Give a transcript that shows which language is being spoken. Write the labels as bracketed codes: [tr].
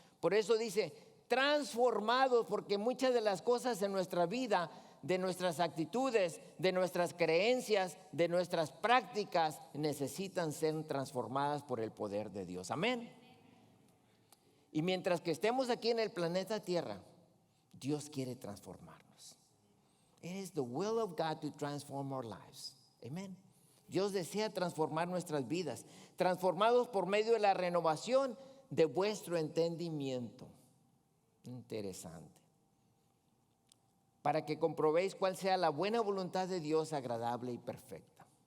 [es] Por eso dice, transformados, porque muchas de las cosas en nuestra vida, de nuestras actitudes, de nuestras creencias, de nuestras prácticas, necesitan ser transformadas por el poder de Dios. Amén. Y mientras que estemos aquí en el planeta Tierra, Dios quiere transformarnos. [en] It is the will of God to transform our lives. Amen. [es] Dios desea transformar nuestras vidas, transformados por medio de la renovación de vuestro entendimiento. Interesante. Para que comprobéis cuál sea la buena voluntad de Dios, agradable y perfecta.